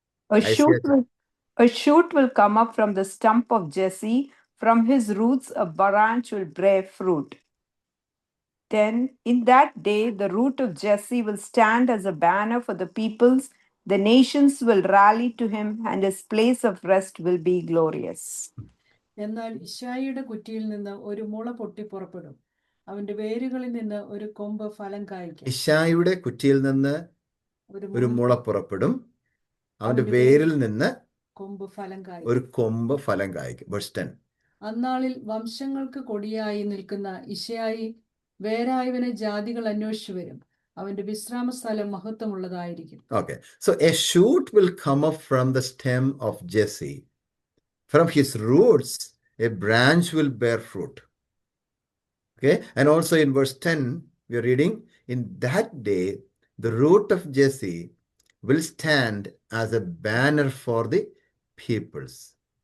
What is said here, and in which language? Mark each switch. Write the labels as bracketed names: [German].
[English] A shoot will come up from the stump of Jesse. From his roots a branch will bear fruit. Then in that day the root of Jesse will stand as a banner for the peoples. The nations will rally to him, and his place of rest will be glorious. [Malayalam] എന്നാൽ ഇശായിയുടെ കുറ്റിയിൽ നിന്ന് ഒരു മുള പൊട്ടി പുറപ്പെടും. അവന്റെ വേരുകളിൽ നിന്ന് ഒരു കൊമ്പ് ഫലം കായ്ക്കും. ഇശായിയുടെ കുറ്റിയിൽ നിന്ന് ഒരു മുള പുറപ്പെടും, അവന്റെ വേരിൽ നിന്ന് ഒരു കൊമ്പ് ഫലം കായ്ക്കും. [English] Verse 10. [Malayalam] അന്നാളിൽ വംശങ്ങൾക്ക് കൊടിയായി നിൽക്കുന്ന ഇശയായി വേരായവനെ ജാതികൾ അന്വേഷിച്ചു വരും. അവന്റെ വിശ്രാമ സ്ഥലം മഹത്വമുള്ളതായിരിക്കും. [English] Okay, so a shoot will come up from the stem of Jesse. From his roots a branch will bear fruit. Okay, and also in verse 10 we are reading, in that day the root of Jesse will stand as a banner for the peoples.